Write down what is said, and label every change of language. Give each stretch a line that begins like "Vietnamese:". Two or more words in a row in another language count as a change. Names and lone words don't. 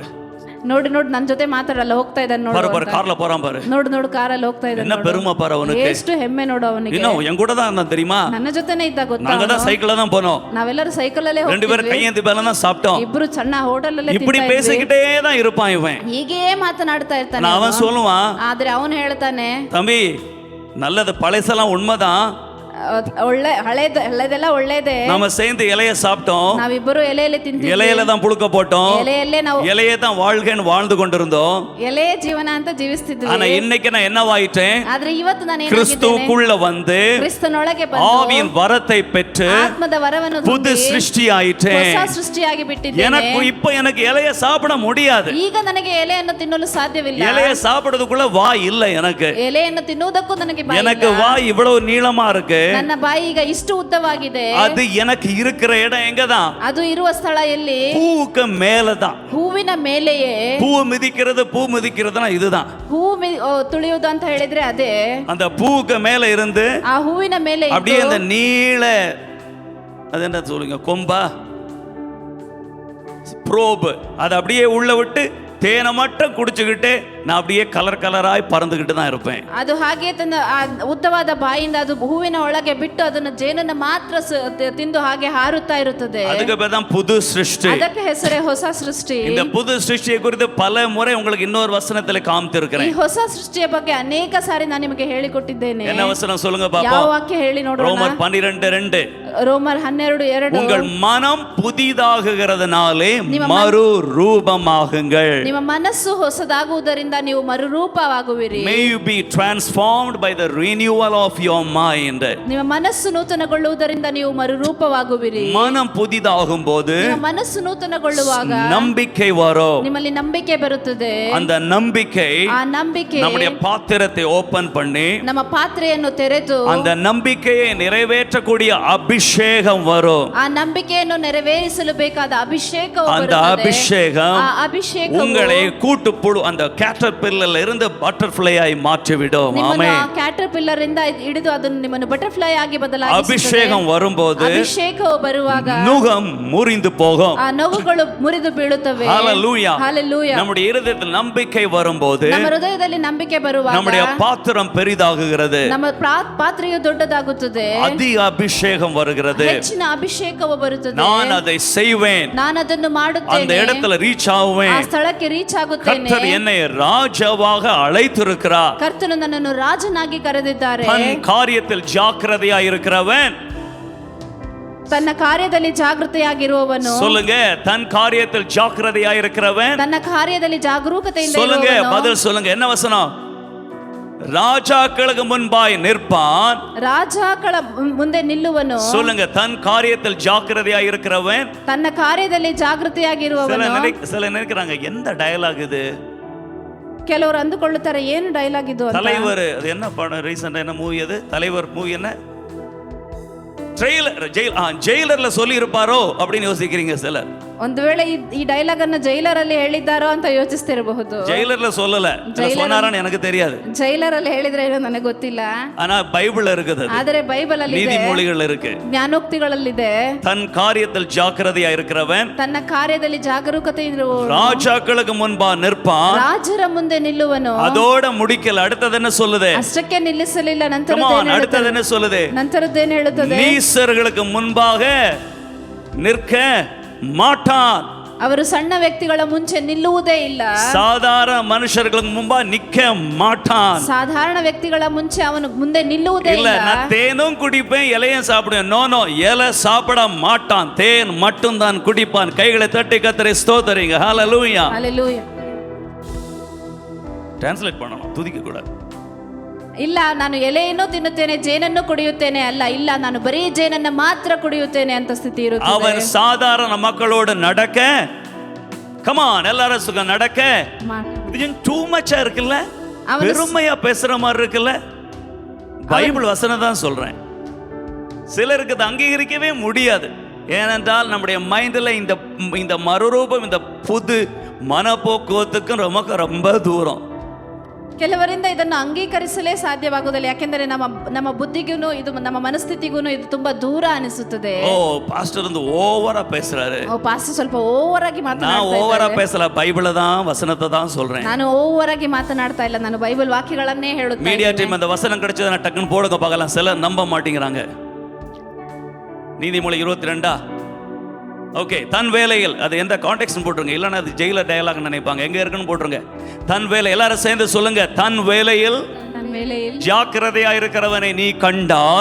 Kannada: ನೋಡಿ ನನ್ನ ಜೊತೆ ಮಾತಾಡಲ್ಲ, ಹೋಗ್ತಾ ಇದ್ದಾನೆ ನೋಡು,
Tamil: பாரு ಕಾರ್ல போறான் பாரு,
Kannada: ನೋಡು ಕಾರಲ್ಲಿ ಹೋಗ್ತಾ ಇದ್ದಾನೆ,
Tamil: என்ன பெருமை பாரு ಅವನಿಗೆ,
Kannada: ಎಷ್ಟು ಹೆಮ್ಮೆ ನೋಡು ಅವನಿಗೆ.
Tamil: இன்னும் என் கூட தான் இருந்தான் தெரியுமா,
Kannada: ನನ್ನ ಜೊತೆನೇ ಇದ್ದ ಗೊತ್ತಾ,
Tamil: நாங்க தான் சைக்கிள்ல தான் போனோம்,
Kannada: ನಾವೆಲ್ಲರೂ ಸೈಕಲ್ ಅಲ್ಲೇ
Tamil: ரெண்டு பேரும் கையேந்தி மேல தான் சாப்பிட்டோம்,
Kannada: ಇಬ್ರು ಸಣ್ಣ ಹೋಟೆಲ್ ಅಲ್ಲೇ
Tamil: இப்படி பேசிக்கிட்டே தான் இருப்பான் இவன்.
Kannada: ಹೀಗೆ ಮಾತನಾಡ್ತಾ ಇರ್ತಾನೆ.
Tamil: அவன் சொல்லுவான்,
Kannada: ಆದ್ರೆ ಅವನು ಹೇಳ್ತಾನೆ,
Tamil: தம்பி நல்லது பழைசெல்லாம் உண்மைதான்,
Kannada: ಒಳ್ಳೆ ಹಳೆದೆಲ್ಲ ಒಳ್ಳೇದೇ,
Tamil: நாம சேர்ந்து இலைய சாப்பிட்டோம்,
Kannada: ನಾವಿಬ್ಬರು ಎಲೆಯಲ್ಲಿ ತಿಂತೀವಿ,
Tamil: இலையில தான் புழுக்க போட்டோம்,
Kannada: ಎಲೆಯಲ್ಲೇ ನಾವು
Tamil: இலையே தான் வாழ்க்கைன்னு வாழ்ந்து கொண்டிருந்தோம்,
Kannada: ಎಲೆ ಜೀವನ ಅಂತ ಜೀವಿಸ್ತಿದ್ವಿ.
Tamil: ஆனா இன்னைக்கு நான் என்னவாயிட்டேன்,
Kannada: ಆದ್ರೆ ಇವತ್ತು ನಾನು
Tamil: கிறிஸ்துவுக்குள்ள வந்து
Kannada: ಕ್ರಿಸ್ತನೊಳಗೆ ಬಂದು
Tamil: ஆவியின் வரத்தை பெற்று
Kannada: ಆತ್ಮದ ವರವನ್ನು
Tamil: புது சிருஷ்டி ஆயிட்டேன்.
Kannada: ಹೊಸ ಸೃಷ್ಟಿಯಾಗಿ ಬಿಟ್ಟಿದ್ದೇನೆ.
Tamil: எனக்கு இலைய சாப்பிட முடியாது,
Kannada: ಈಗ ನನಗೆ ಎಲೆಯನ್ನು ತಿನ್ನಲು ಸಾಧ್ಯವಿಲ್ಲ,
Tamil: இலைய சாப்பிடுறதுக்குள்ள வாய் இல்ல,
Kannada: ಎಲೆಯನ್ನು ತಿನ್ನುವುದಕ್ಕೂ ನನಗೆ ಬಾಯಿ ಇಲ್ಲ.
Tamil: எனக்கு வாய் இவ்வளவு நீளமா இருக்கு,
Kannada: ನನ್ನ ಬಾಯಿ ಈಗ ಇಷ್ಟು ಉದ್ದವಾಗಿದೆ.
Tamil: அது எனக்கு இருக்கிற இடம் எங்கதான்,
Kannada: ಅದು ಇರುವ ಸ್ಥಳ ಎಲ್ಲಿ?
Tamil: பூவுக்கு மேலதான்,
Kannada: ಹೂವಿನ ಮೇಲೆಯೇ.
Tamil: பூ மிதிக்கிறதுனா இதுதான்,
Kannada: ಹೂ ತುಳಿಯುವುದು ಅಂತ ಹೇಳಿದ್ರೆ ಅದೇ.
Tamil: அந்த பூவுக்கு மேல இருந்து
Kannada: ಆ ಹೂವಿನ ಮೇಲೆ
Tamil: அப்படியே அந்த நீள அது என்ன சொல்லுங்க, கொம்பா ப்ரோப், அதை அப்படியே உள்ள விட்டு தேனை மட்டும் குடிச்சுக்கிட்டு நான் அப்படியே கலராய் பறந்துகிட்டு தான் இருப்பேன்.
Kannada: ಅದು ಹಾಗೆ ತನ್ನ ಉದ್ದವಾದ ಬಾಯಿಂದ ಅದು ಹೂವಿನ ಒಳಗೆ ಬಿಟ್ಟು ಅದನ್ನು ಜೇನನ್ನು ಮಾತ್ರ ತಿಂದು ಹಾಗೆ ಹಾರುತ್ತಾ ಇರುತ್ತದೆ.
Tamil: அதுக்கு பேர் தான் புது சிருஷ்டி.
Kannada: ಅದಕ್ಕೆ ಹೆಸರೇ ಹೊಸ ಸೃಷ್ಟಿ.
Tamil: இந்த புது சிருஷ்டியை குறித்து பல முறை உங்களுக்கு இன்னொரு வசனத்துல காமித்திருக்கிறேன்.
Kannada: ಈ ಹೊಸ ಸೃಷ್ಟಿಯ ಬಗ್ಗೆ ಅನೇಕ ಸಾರಿ ನಾನು ನಿಮಗೆ ಹೇಳಿಕೊಟ್ಟಿದ್ದೇನೆ.
Tamil: என்ன வசனம் சொல்லுங்க பாப்போம்?
Kannada: ಯಾವ ವಾಕ್ಯ ಹೇಳಿ ನೋಡೋಣ.
Tamil: ரோமர் 12:2.
Kannada: ರೋಮರ್ 12:2.
Tamil: உங்கள் மனம் புதிதாகுகிறதுனாலே மறு ரூபமாகுங்கள்.
Kannada: ನಿಮ್ಮ ಮನಸ್ಸು ಹೊಸದಾಗುವುದರಿಂದ ನೀವು ಮರುರೂಪವಾಗುವಿರಿ.
English: May you be transformed by the renewal of your mind.
Kannada: ನಿಮ್ಮ ಮನಸ್ಸು ನೂತನಗೊಳ್ಳುವುದರಿಂದ ನೀವು ಮರುರೂಪವಾಗುವಿರಿ.
Tamil: மனம் புதிதாகும் போது
Kannada: ನಿಮ್ಮ ಮನಸ್ಸು ನೂತನಗೊಳ್ಳುವಾಗ
Tamil: நம்பிக்கை வரும்.
Kannada: ನಿಮ್ಮಲ್ಲಿ ನಂಬಿಕೆ ಬರುತ್ತದೆ.
Tamil: அந்த நம்பிக்கை
Kannada: ಆ ನಂಬಿಕೆ
Tamil: நம்முடைய பாத்திரத்தை ஓபன் பண்ணி
Kannada: ನಮ್ಮ ಪಾತ್ರೆಯನ್ನು ತೆರೆದು
Tamil: அந்த நம்பிக்கையை நிறைவேற்றக்கூடிய அபிஷேகம் வரும்.
Kannada: ಆ ನಂಬಿಕೆಯನ್ನು ನೆರವೇರಿಸಲು ಬೇಕಾದ ಅಭಿಷೇಕವು
Tamil: அந்த
Kannada: ಬರುತ್ತದೆ.
Tamil: அபிஷேகம்
Kannada: ಆ ಅಭಿಷೇಕವು
Tamil: உங்களை கூட்டுப்புழு அந்த கேட்டர்பில்லர்ல இருந்து பட்டர்ஃப்ளையாய் மாற்றிவிடும்.
Kannada: ನಿಮ್ಮನ್ನು
Tamil: ஆமென்.
Kannada: ಆ ಕ್ಯಾಟರ್ಪಿಲ್ಲರ್ ಇಂದ ಹಿಡಿದು ಅದನ್ನು ನಿಮ್ಮನ್ನು ಬಟರ್ಫ್ಲೈ ಆಗಿ ಬದಲಾಯಿಸುತ್ತದೆ.
Tamil: அபிஷேகம் வரும்போது
Kannada: ಅಭಿಷೇಕವು ಬರುವಾಗ
Tamil: நுகம் முறிந்து போகும்.
Kannada: ಆ ನೋವುಗಳು ಮುರಿದು ಬೀಳುತ್ತವೆ.
Tamil: ஹalleluya. ஹalleluya. நம்முடைய இதயத்தில் நம்பிக்கை வரும்போது
Kannada: ನಮ್ಮ ಹೃದಯದಲ್ಲಿ ನಂಬಿಕೆ ಬರುವಾಗ
Tamil: நம்முடைய பாத்திரம் பெரிதாகுகிறது.
Kannada: ನಮ್ಮ ಪಾತ್ರೆಯು ದೊಡ್ಡದಾಗುತ್ತದೆ.
Tamil: அதிக அபிஷேகம் வருகிறது.
Kannada: ಹೆಚ್ಚಿನ ಅಭಿಷೇಕವು ಬರುತ್ತದೆ.
Tamil: நான் அதை செய்வேன்,
Kannada: ನಾನು ಅದನ್ನು
Tamil: அந்த
Kannada: ಮಾಡುತ್ತೇನೆ,
Tamil: இடத்துல ரீச்
Kannada: ಆ
Tamil: ஆவேன்,
Kannada: ಸ್ಥಳಕ್ಕೆ ರೀಚ್ ಆಗುತ್ತೇನೆ.
Tamil: கர்த்தர் என்னை ராஜாவாக அழைத்திருக்கிறார்.
Kannada: ಕರ್ತನು ನನ್ನನ್ನು ರಾಜನಾಗಿ ಕರೆದಿದ್ದಾರೆ.
Tamil: தன் காரியத்தில் ஜாக்கிரதையா இருக்கிறவன்,
Kannada: ತನ್ನ ಕಾರ್ಯದಲ್ಲಿ ಜಾಗೃತೆಯಾಗಿರುವವನು.
Tamil: சொல்லுங்க, தன் காரியத்தில் ஜாக்கிரதையா இருக்கிறவன்.
Kannada: ತನ್ನ ಕಾರ್ಯದಲ್ಲಿ ಜಾಗರೂಕತೆಯಿಂದ
Tamil: சொல்லுங்க,
Kannada: ಇರುವವನು.
Tamil: பதில் சொல்லுங்க. என்ன வசனம்? ராஜாக்களுக்கு முன்பாய் நிற்பான்.
Kannada: ರಾಜಾಗಳ ಮುಂದೆ ನಿಲ್ಲುವನು.
Tamil: சொல்லுங்க, தன் காரியத்தில் ஜாக்கிரதையா இருக்கிறவன்.
Kannada: ತನ್ನ ಕಾರ್ಯದಲ್ಲಿ ಜಾಗೃತೆಯಾಗಿರುವವನು.
Tamil: சில நினைக்கிறாங்க, எந்த டயலாக் இது?
Kannada: ಕೆಲವರು ಅಂದುಕೊಳ್ಳುತ್ತಾರೆ, ಏನು ಡೈಲಾಗ್ ಇದು ಅಂತ.
Tamil: தலைவர், அது என்ன படம்? ரீசெண்டா என்ன மூவி அது? தலைவர் மூவி என்ன? ஜெயிலர்ல சொல்லி இருப்பாரோ அப்படின்னு யோசிக்கிறீங்க சிலர்.
Kannada: ಒಂದು ವೇಳೆ ಈ ಡೈಲಾಗ್ ಅನ್ನು ಜೈಲರ್ ಅಲ್ಲಿ ಹೇಳಿದ್ದಾರೋ ಅಂತ ಯೋಚಿಸ್ತಿರಬಹುದು.
Tamil: ஜெயிலர்ல சொல்லல, சொன்னாரான்னு எனக்கு தெரியாது.
Kannada: ಜೈಲರ್ ಅಲ್ಲಿ ಹೇಳಿದ್ರೆ ಏನೋ ನನಗೆ ಗೊತ್ತಿಲ್ಲ.
Tamil: ஆனா பைபிள்ல இருக்குது,
Kannada: ಆದರೆ ಬೈಬಲ್ ಅಲ್ಲಿ ಇದೆ,
Tamil: நீதிமொழிகள் இருக்கு.
Kannada: ಜ್ಞಾನೋಕ್ತಿಗಳಲ್ಲಿದೆ.
Tamil: தன் காரியத்தில் ஜாக்கிரதையா இருக்கிறவன்,
Kannada: ತನ್ನ ಕಾರ್ಯದಲ್ಲಿ ಜಾಗರೂಕತೆ ಇರುವವನು
Tamil: ராஜாக்களுக்கு முன்பா நிற்பான்.
Kannada: ರಾಜರ ಮುಂದೆ ನಿಲ್ಲುವನು.
Tamil: அதோட முடிக்கல, அடுத்தது என்ன சொல்லுது?
Kannada: ಅಷ್ಟಕ್ಕೆ ನಿಲ್ಲಿಸಲಿಲ್ಲ.
Tamil: அடுத்தது என்ன சொல்லுது?
Kannada: ನಂತರದ್ದೇನು ಹೇಳುತ್ತದೆ?
Tamil: நீசர்களுக்கு முன்பாக நிற்க மாட்டான்.
Kannada: ಅವರು ಸಣ್ಣ ವ್ಯಕ್ತಿಗಳ ಮುಂಚೆ ನಿಲ್ಲುವುದೇ ಇಲ್ಲ.
Tamil: சாதாரண மனுஷர்களுக்கு முன்பா நிக்க மாட்டான்.
Kannada: ಸಾಧಾರಣ ವ್ಯಕ್ತಿಗಳ ಮುಂಚೆ ಅವನು ಮುಂದೆ ನಿಲ್ಲುವುದೇ
Tamil: இல்ல,
Kannada: ಇಲ್ಲ.
Tamil: நான் தேனும் குடிப்பேன் இலையும் சாப்பிடுவேன். நோ, இலை சாப்பிட மாட்டான், தேன் மட்டும் தான் குடிப்பான். கைகளை தட்டி கர்த்தரை ஸ்தோத்திரிங்க. ஹalleluya. ஹalleluya. ಟ್ರಾನ್ಸ್ಲೇಟ್ பண்ணணும், துதிக்க கூடாது.
Kannada: ಇಲ್ಲ, ನಾನು ಎಲೆಯನ್ನು ತಿನ್ನುತ್ತೇನೆ, ಜೇನನ್ನು ಕುಡಿಯುತ್ತೇನೆ ಅಲ್ಲ. ಇಲ್ಲ, ನಾನು ಬರೀ ಜೇನನ್ನ ಮಾತ್ರ ಕುಡಿಯುತ್ತೇನೆ ಅಂತ ಸ್ಥಿತಿ ಇರುತ್ತೆ.
Tamil: அவன் சாதாரண மக்களோடு நடக்க, கமான் எல்லாரும் சுக நடக்க. இது
English: too much
Tamil: இருக்குல்ல, பெருமையா பேசுற மாதிரி இருக்குல்ல. பைபிள் வசனம் தான் சொல்றேன். சிலருக்கு அதை அங்கீகரிக்கவே முடியாது. ஏனென்றால் நம்முடைய மைண்ட்ல இந்த மறுரூபம், இந்த புது மனப்போக்குவத்துக்கும் ரொம்ப தூரம்.
Kannada: ಕೆಲವರಿಂದ ಇದನ್ನು ಅಂಗೀಕರಿಸಲೇ ಸಾಧ್ಯವಾಗುವುದಿಲ್ಲ. ಯಾಕೆಂದರೆ ನಮ್ಮ ಬುದ್ಧಿಗೂ ಇದು, ನಮ್ಮ ಮನಸ್ಥಿತಿಗೂ ಇದು ತುಂಬಾ ದೂರ ಅನಿಸುತ್ತದೆ. ಓ, ಪಾಸ್ಟರ್ ಒಂದು
Tamil: ஓவரா பேசுறாரு.
Kannada: ಓ, ಪಾಸ್ಟರ್ ಸ್ವಲ್ಪ ಓವರ್ ಆಗಿ ಮಾತನಾಡ್ತಾ ಇದ್ದಾರೆ. ನಾನು
Tamil: ಓವರಾ பேசல, பைபிளை தான் வசனத்தை தான் சொல்றேன்.
Kannada: ನಾನು ಓವರ್ ಆಗಿ ಮಾತನಾಡ್ತಾ ಇಲ್ಲ, ನಾನು ಬೈಬಲ್ ವಾಕ್ಯಗಳನ್ನೇ ಹೇಳುತ್ತೇನೆ.
Tamil: மீடியா டீம் அந்த வசனம் கிடைச்சதுன்னா டக்குன்னு போடுங்க பார்க்கலாம். சிலர் நம்ப மாட்டேங்கிறாங்க. நீதிமொழி 22. ஓகே, தன் வேலையில், அது எந்த கான்டெக்ஸ்ட் போட்டுருங்க, இல்லைன்னா அது ஜெயிலர் டயலாக் நினைப்பாங்க. எங்க இருக்குன்னு போட்டுருங்க. தன் வேலை, எல்லாரும் சேர்ந்து சொல்லுங்க. தன் வேலையில் ஜாக்கிரதையா இருக்கிறவனை நீ கண்டால்,